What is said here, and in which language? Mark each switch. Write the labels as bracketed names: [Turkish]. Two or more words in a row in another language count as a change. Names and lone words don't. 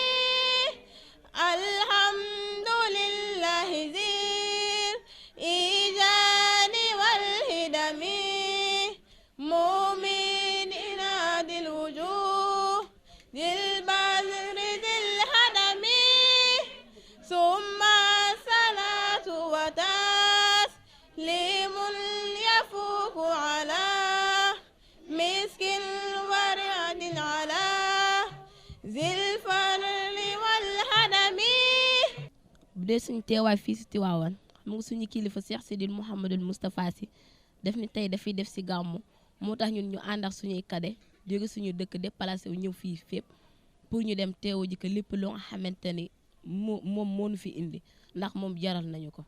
[Arabic] الحمد لله ذي الإيجاد والهدم مؤمن ذي الوجوه ذي البذر ذي الهدم ثم الصلاة وتسليم يفوق على مسك ورعد على ذي الفضل والهدم. [Wolof] bu dee suñu teewaay fii si Tiwaawan xam nga suñu kilifa Cheikh Sidil Mouhamadul Moustapha Sy def ni tey dafay def si gàmmu moo tax ñun ñu ànd ak suñuy kade jóge suñu dëkk déplacé wu ñëw fii fépp pour ñu dem teewu ji ko lépp loo nga xamante ni moom moo nu fi indi ndax moom jaral nañu ko.